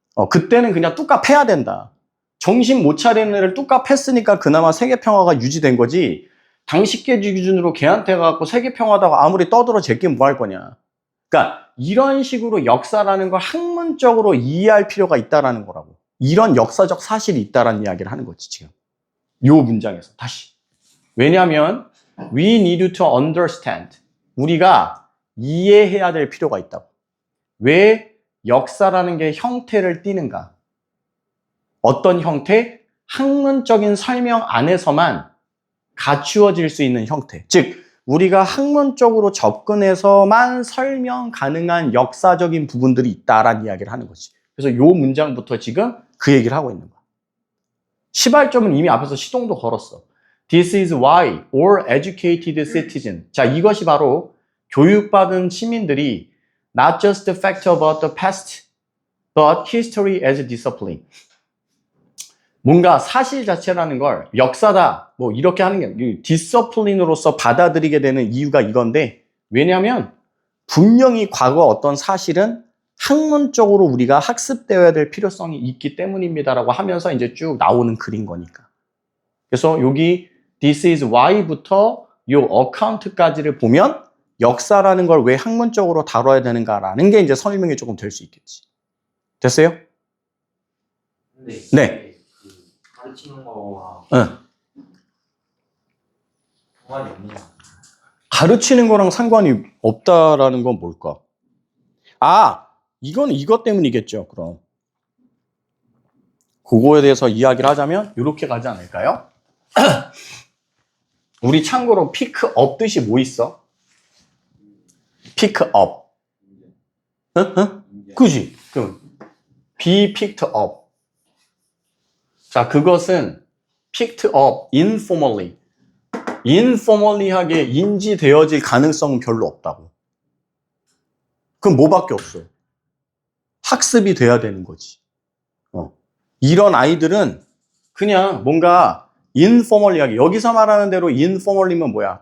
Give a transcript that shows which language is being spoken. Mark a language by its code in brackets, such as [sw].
[ko] 그때는 그냥 뚝갑 패야 된다. 정신 못 차리는 애를 뚝갑 했으니까 그나마 세계 평화가 유지된 거지. 당시계 기준으로 걔한테 갖고 세계 평화다가 아무리 떠들어 제끼 뭐 할 거냐. 그러니까 이런 식으로 역사라는 걸 학문적으로 이해할 필요가 있다라는 거라고. 이런 역사적 사실이 있다라는 이야기를 하는 거지 지금. 요 문장에서 다시. 왜냐하면 [en] we need to understand. [ko] 우리가 이해해야 될 필요가 있다고. 왜 역사라는 게 형태를 띠는가? 어떤 형태? 학문적인 설명 안에서만 갖추어질 수 있는 형태. 즉 우리가 학문적으로 접근해서만 설명 가능한 역사적인 부분들이 있다라는 이야기를 하는 거지. 그래서 요 문장부터 지금 그 얘기를 하고 있는 거야. 시발점은 이미 앞에서 시동도 걸었어. [en] This is why all educated citizens. [ko] 자, 이것이 바로 교육받은 시민들이 [en] not just the fact about the past, but history as a discipline. [ko] 뭔가 사실 자체라는 걸 역사다 뭐 이렇게 하는 게 디서플린으로서 받아들이게 되는 이유가 이건데, 왜냐하면 분명히 과거 어떤 사실은 학문적으로 우리가 학습되어야 될 필요성이 있기 때문입니다라고 하면서 이제 쭉 나오는 글인 거니까. 그래서 여기 [en] This is why [ko] 부터 요 account까지를 보면 역사라는 걸 왜 학문적으로 다뤄야 되는가라는 게 이제 설명이 조금 될 수 있겠지. 됐어요? 네. 가르치는 거와 응. 상관이 없는 거. 가르치는 거랑 상관이 없다라는 건 뭘까? 이건 이것 때문이겠죠, 그럼. 그거에 대해서 이야기를 하자면 이렇게 가지 않을까요? 우리 참고로 피크업 뜻이 뭐 있어? 피크업. 응? 그지? 그럼 [en] be picked up. [ko] 자, 그것은 [en] picked up informally. [ko] informally하게 인지되어질 가능성은 별로 없다고. 그럼 뭐밖에 없어? 학습이 돼야 되는 거지. 이런 아이들은 그냥 뭔가 informally하게, 여기서 말하는 대로 informally면 뭐야?